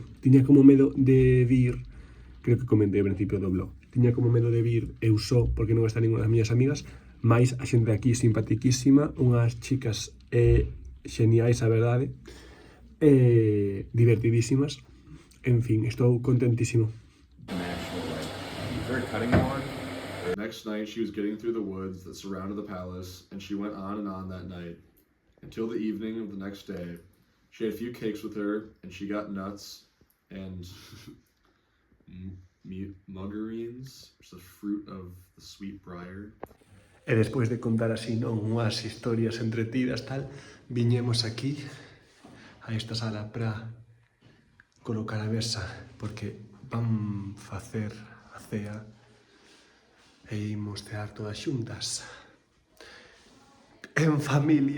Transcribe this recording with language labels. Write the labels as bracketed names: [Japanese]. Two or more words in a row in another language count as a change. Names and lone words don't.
[Galician] Tiña como medo de vir, creo que comentei ao principio do blog, tiña como medo de vir eu só, porque non está ninguna das miñas amigas, mais a xente aquí simpatiquísima, unhas chicas xeniais, a verdade, divertidísimas. En fin, estou contentísimo. [English] Very cutting one. The next night she was getting through the woods that surrounded the palace, and she went on and on that night, until the evening of the next day. She had a few cakes with her, and she got nuts, and muggerines, which is the fruit of the sweet briar. [Galician] E despois de contar así, non, unhas historias entretidas, tal, viñemos aquí a esta sala para colocar a mesa, porque van facer a cea e imos cear todas xuntas en familia.